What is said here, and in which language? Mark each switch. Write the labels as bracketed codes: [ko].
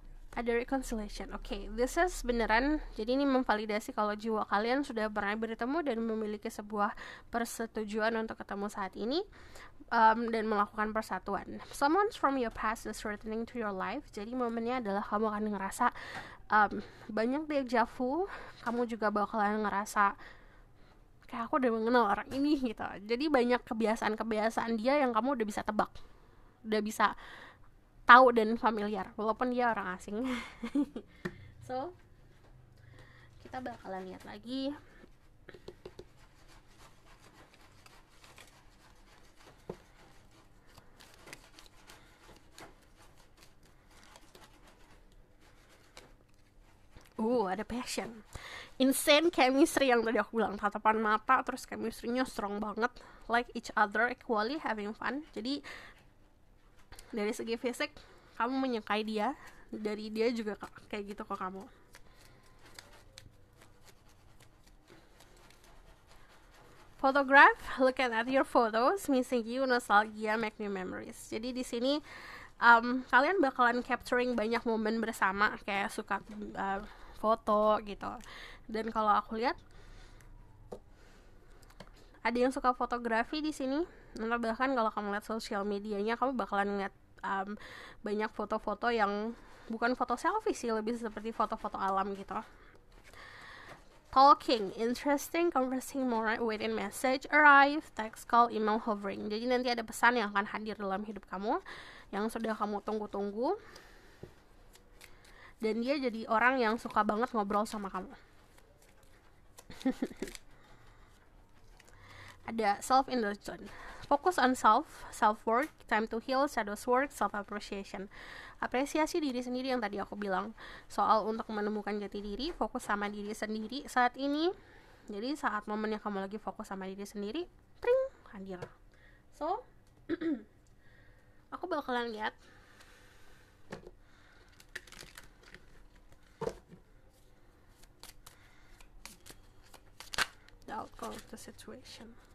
[id] Ada reconciliation. [en] Okay, this is [id] beneran. Jadi ini memvalidasi kalau jiwa kalian sudah pernah bertemu dan memiliki sebuah persetujuan untuk ketemu saat ini, dan melakukan persatuan. [en] Someone from your past is returning to your life. [id] Jadi momennya adalah kamu akan ngerasa banyak deja vu. Kamu juga bakalan ngerasa kayak aku udah mengenal orang ini gitu. Jadi banyak kebiasaan-kebiasaan dia yang kamu udah bisa tebak, udah bisa tahu dan familiar, walaupun dia orang asing. So, kita bakalan lihat lagi. [en] Ada passion, insane chemistry [id] yang tadi aku bilang, tatapan mata, terus [en] chemistry-nya strong [id] banget, [en] like each other, equally having fun. [id] Jadi dari segi fisik kamu menyukai dia, dari dia juga kayak gitu ke kamu. [en] Photograph, looking at your photos, missing you, nostalgia, make new memories. [id] Jadi di sini kalian bakalan [en] capturing [id] banyak momen bersama, kayak suka foto gitu. Dan kalau aku lihat ada yang suka fotografi di sini. Atau bahkan kalau kamu lihat sosial medianya, kamu bakalan lihat banyak foto-foto yang bukan foto selfie sih, lebih seperti foto-foto alam gitu. [en] Talking, interesting, conversing more, waiting message, arrive, text, call, email, hovering. [id] Jadi nanti ada pesan yang akan hadir dalam hidup kamu yang sudah kamu tunggu-tunggu. Dan dia jadi orang yang suka banget ngobrol sama kamu. [en] Ada self-indulgence, focus on self-work, time to heal, shadows work, self-appreciation. [id] Apresiasi diri sendiri yang tadi aku bilang soal untuk menemukan jati diri, fokus sama diri sendiri saat ini. Jadi saat momennya kamu lagi fokus sama diri sendiri, tring, hadir. So aku bakalan lihat [en] the outcome of the situation.